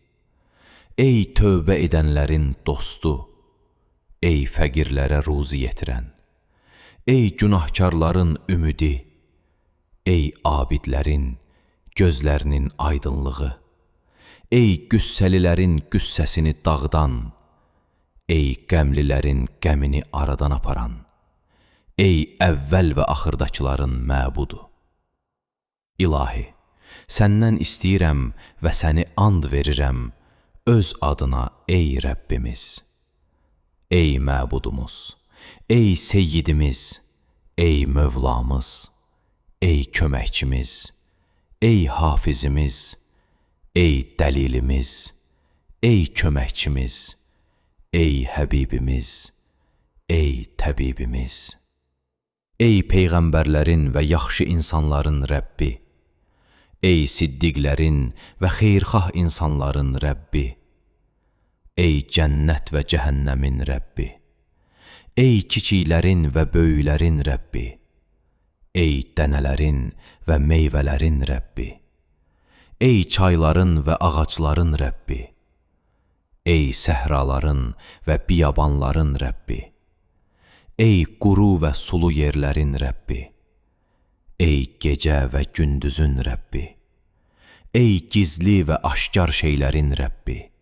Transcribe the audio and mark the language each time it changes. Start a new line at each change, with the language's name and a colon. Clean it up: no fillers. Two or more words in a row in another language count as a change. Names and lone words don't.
Azerbaijani: ey tövbə edənlərin dostu, ey fəqirlərə ruzi yetirən, ey günahkarların ümidi, ey abidlərin gözlərinin aydınlığı, ey qüssəlilərin qüssəsini dağıdan, ey qəmlilərin qəmini aradan aparan, ey əvvəl və axırdakıların məbudu. İlahi, səndən istəyirəm və səni and verirəm öz adına ey Rəbbimiz. Ey məbudumuz, ey seyyidimiz, ey mövlamız, ey köməkçimiz, ey hafizimiz, ey dəlilimiz, ey köməkçimiz, ey həbibimiz, ey təbibimiz, ey peyğəmbərlərin və yaxşı insanların Rəbbi, ey siddiqlərin və xeyirxah insanların Rəbbi, ey cənnət və cəhənnəmin Rəbbi, ey kiçiklərin və böyüklərin Rəbbi, ey dənələrin və meyvələrin Rəbbi, ey çayların və ağacların Rəbbi, ey səhraların və biyabanların Rəbbi, ey quru və sulu yerlərin Rəbbi, ey gecə və gündüzün Rəbbi, ey gizli və aşkar şeylərin Rəbbi,